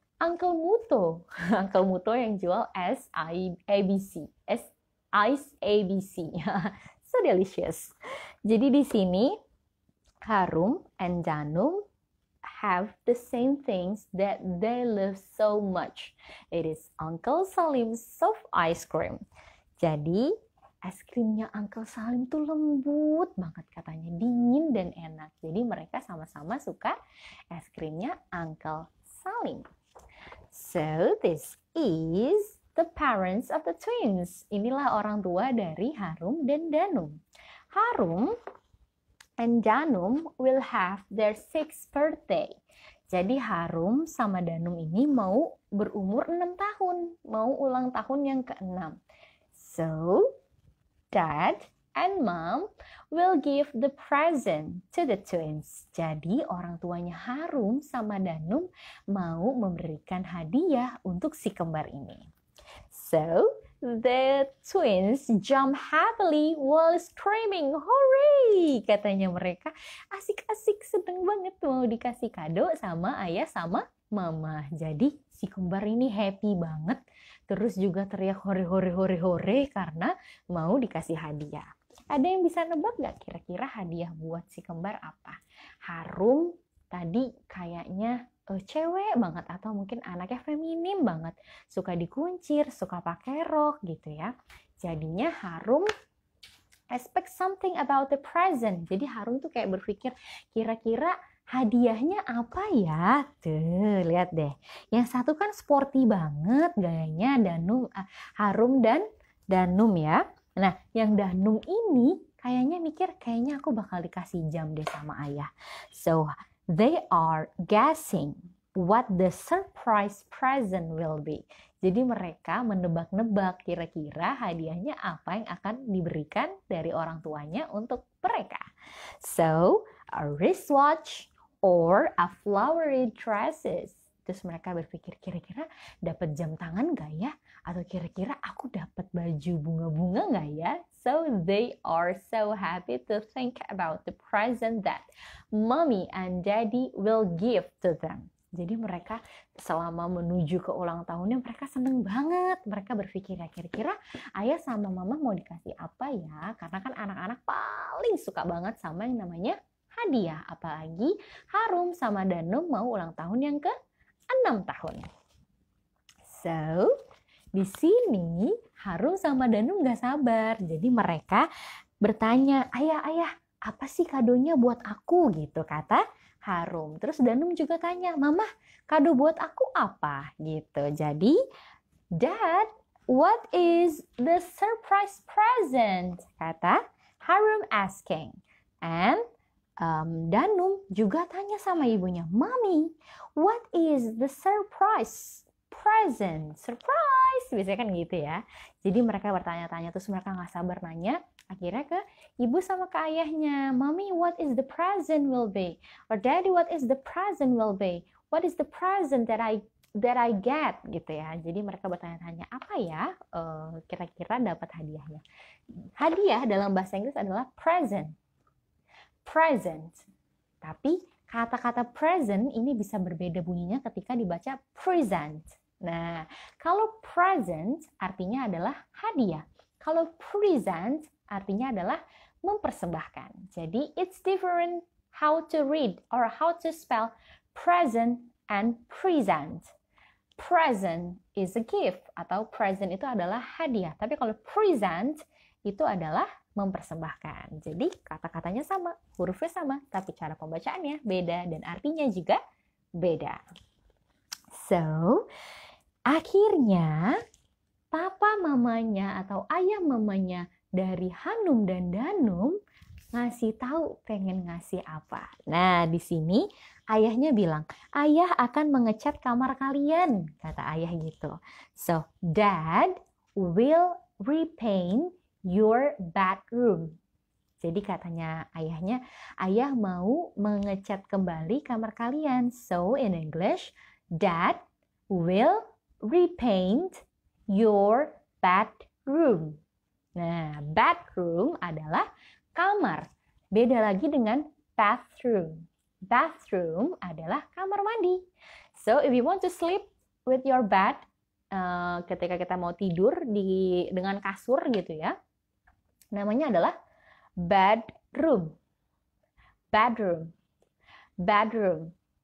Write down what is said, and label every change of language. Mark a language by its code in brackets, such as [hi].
[id] Uncle Muto. Uncle Muto yang jual SABC. [en] Ice ABC. So delicious. [id] Jadi di sini [en] Harum and Danum have the same things that they love so much. It is Uncle Salim's soft ice cream. [id] Jadi es krimnya Uncle Salim tuh lembut banget katanya, dingin dan enak. Jadi mereka sama-sama suka es krimnya Uncle Salim. [en] So this is the parents of the twins. [id] Inilah orang tua dari Harum dan Danum. [en] Harum and Danum will have their 6th birthday. [id] Jadi Harum sama Danum ini mau berumur 6 tahun, mau ulang tahun yang ke-6. [en] So, Dad and Mom will give the present to the twins. [id] Jadi orang tuanya Harum sama Danum mau memberikan hadiah untuk si kembar ini. [en] So, the twins jump happily while screaming, "Hooray!" [id] Katanya mereka asik-asik, seneng banget mau dikasih kado sama ayah sama mama. Jadi si kembar ini happy banget, terus juga teriak hore hore hore hore karena mau dikasih hadiah. Ada yang bisa nebak gak kira-kira hadiah buat si kembar apa? Harum tadi kayaknya cewek banget atau mungkin anaknya feminim banget, suka dikuncir, suka pakai rok gitu ya. [en] Jadinya Harum expect something about the present. [id] Jadi Harum tuh kayak berpikir kira-kira hadiahnya apa ya? Tuh, lihat deh. Yang satu kan sporty banget gayanya, Harum dan Danum ya. Nah, yang Danum ini kayaknya mikir, kayaknya aku bakal dikasih jam deh sama ayah. [en] So, they are guessing what the surprise present will be. [id] Jadi mereka menebak-nebak kira-kira hadiahnya apa yang akan diberikan dari orang tuanya untuk mereka. [en] So, a wristwatch or a flowery dresses. [id] Terus mereka berpikir, kira-kira dapat jam tangan gak ya? Atau kira-kira aku dapat baju bunga-bunga gak ya? [en] So they are so happy to think about the present that mommy and daddy will give to them. [id] Jadi mereka selama menuju ke ulang tahunnya mereka seneng banget. Mereka berpikir, ya kira-kira ayah sama mama mau dikasih apa ya? Karena kan anak-anak paling suka banget sama yang namanya hadiah. Apalagi Harum sama Danum mau ulang tahun yang ke-6 tahun. So, di sini Harum sama Danum gak sabar. Jadi mereka bertanya, ayah, apa sih kadonya buat aku? Gitu kata Harum. Terus Danum juga tanya, mama, kado buat aku apa? Gitu. [en] Jadi, Dad, what is the surprise present? [id] Kata Harum [en] asking. And [id] Danum juga tanya sama ibunya, [en] Mommy, what is the surprise present? Surprise! [id] Biasanya kan gitu ya. Jadi mereka bertanya-tanya, terus mereka gak sabar nanya. Akhirnya ke ibu sama ke ayahnya, [en] Mommy, what is the present will be? Or Daddy, what is the present will be? What is the present that I get? [id] Gitu ya. Jadi mereka bertanya-tanya, apa ya kira-kira dapat hadiahnya? Hadiah dalam bahasa Inggris adalah present. Present. Tapi kata-kata present ini bisa berbeda bunyinya ketika dibaca present. Nah, kalau present artinya adalah hadiah. Kalau present artinya adalah mempersembahkan. [en] Jadi, it's different how to read or how to spell present and present. Present is a gift [id] atau present itu adalah hadiah. Tapi kalau present itu adalah mempersembahkan. Jadi kata-katanya sama, hurufnya sama, tapi cara pembacaannya beda dan artinya juga beda. So, akhirnya papa mamanya atau ayah mamanya dari Hanum dan Danum ngasih tahu pengen ngasih apa. Nah, di sini ayahnya bilang, ayah akan mengecat kamar kalian, kata ayah gitu. [en] So, Dad will repaint your bedroom. [id] Jadi katanya ayahnya, ayah mau mengecat kembali kamar kalian. [en] So in English, Dad will repaint your bedroom. [id] Nah, bedroom adalah kamar. Beda lagi dengan bathroom. Bathroom adalah kamar mandi. [en] So if you want to sleep with your bed, [id] ketika kita mau tidur dengan kasur gitu ya, namanya adalah bedroom. Bedroom. Bedroom.